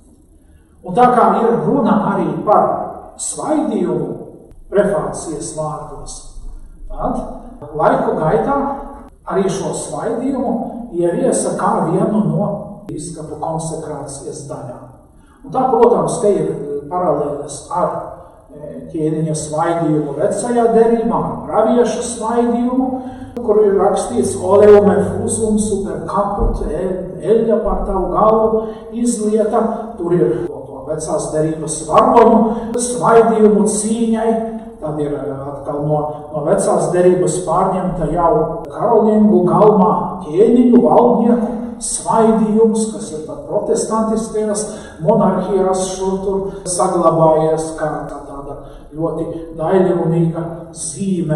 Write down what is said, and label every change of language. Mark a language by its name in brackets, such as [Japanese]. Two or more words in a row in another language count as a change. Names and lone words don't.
[Latvian] Un tā kā ir runa arī par svaidījumu prefācijas vārdos, tad laiku gaitā arī šo svaidījumu ieviesa kā vienu no bīskapu konsekrācijas daļām. Un tā, protams, te ir paralēles ar ķēniņa svaidījumu vecajā derībā, ar pravieša svaidījumu, kur ir rakstīts [Latin] oleume fusum super caput, [Latvian] eļļa par tavu galvu izlieta, tur ir vecās derības varoņu svaidījumu cīņai, tad ir atkal no vecās derības pārņemta jau karolingu galmā ķēniņu valdnieku svaidījums, kas ir pat protestantiskajās monarhijās šur tur saglabājies kā tāda ļoti daļrunīga zīme.